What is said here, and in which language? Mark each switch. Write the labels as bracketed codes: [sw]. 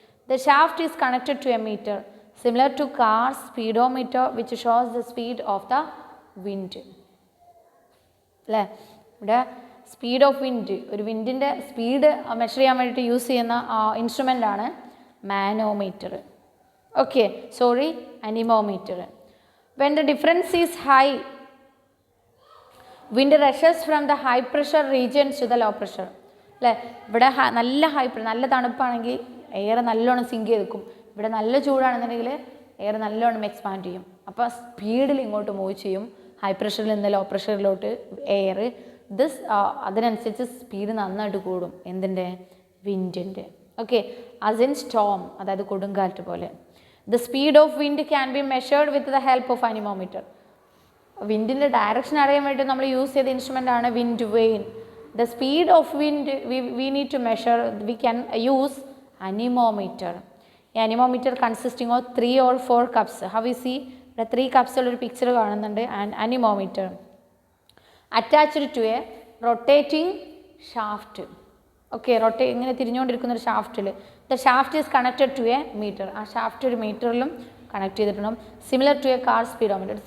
[en] The shaft is connected to a meter, similar to car's speedometer, which shows the speed of the wind. [ml] അല്ലേ, ഇവിടെ speed of wind, ഒരു വിൻഡിൻ്റെ speed measure ചെയ്യാൻ വേണ്ടിയിട്ട് use ചെയ്യുന്ന instrument ആണ് manometer. Okay, sorry, anemometer. [en] When the difference is high, wind rushes from the high pressure regions to the low pressure. [ml] അല്ലേ, ഇവിടെ നല്ല നല്ല തണുപ്പാണെങ്കിൽ എയർ നല്ലോണം സിങ്ക് ചെയ്ത് നിൽക്കും. ഇവിടെ നല്ല ചൂടാണെന്നുണ്ടെങ്കിൽ എയർ നല്ലോണം എക്സ്പാൻഡ് ചെയ്യും. അപ്പോൾ സ്പീഡിൽ ഇങ്ങോട്ട് മൂവ് ചെയ്യും, ഹൈ പ്രഷറിൽ നിന്ന് ലോ പ്രഷറിലോട്ട് എയർ. അതിനനുസരിച്ച് സ്പീഡ് നന്നായിട്ട് കൂടും. എന്തിൻ്റെ? വിൻഡിൻ്റെ. ഓക്കെ, [en] as in storm, [ml] അതായത് കൊടുങ്കാറ്റ് പോലെ. [en] The speed of wind can be measured with the help of anemometer. [ml] വിൻഡിൻ്റെ direction അറിയാൻ വേണ്ടി നമ്മൾ യൂസ് ചെയ്ത ഇൻസ്ട്രുമെൻ്റ് ആണ് wind vein. [en] The speed of wind we need to measure, we can use anemometer. Anemometer consisting of 3 or 4 cups. How we see, [ml] ഇവിടെ 3 cups ഉള്ളൊരു picture കാണുന്നുണ്ട്. [en] And anemometer attached to a rotating shaft. [ml] Okay, ഇങ്ങനെ തിരിഞ്ഞുകൊണ്ടിരിക്കുന്ന ഒരു ഷാഫ്റ്റിൽ. [en] The shaft is connected to a meter. [ml] ആ shaft ഒരു മീറ്ററിലും connect ചെയ്തിട്ടുണ്ടാകും. [en] Similar to a car speedometer.